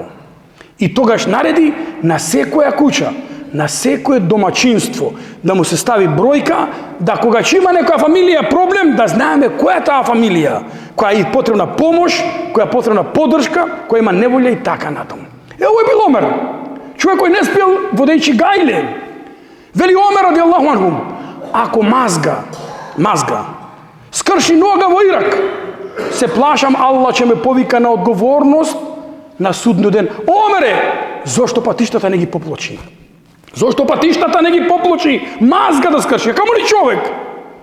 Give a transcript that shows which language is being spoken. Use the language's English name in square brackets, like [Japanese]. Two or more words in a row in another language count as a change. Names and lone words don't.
[Macedonian] И тогаш нареди на секоја куќа, на секое домаќинство да му се стави бројка, да кога ќе има некоја фамилија проблем, да знаеме која е таа фамилија, која е потребна помош, која е потребна поддршка, која има неволја и така натаму. Ово е бил Омер. Човек кој не спиел водејќи гајле. Вели Омер [Arabic] رضي الله عنه: [Macedonian] "Ако мазга, скрши нога во Ирак, се плашам Аллах ќе ме повика на одговорност на судниот ден." Омере, зошто патиштата не ги поплочи? Зошто патиштата не ги поплочи? Мазга да скрши, камо ли човек?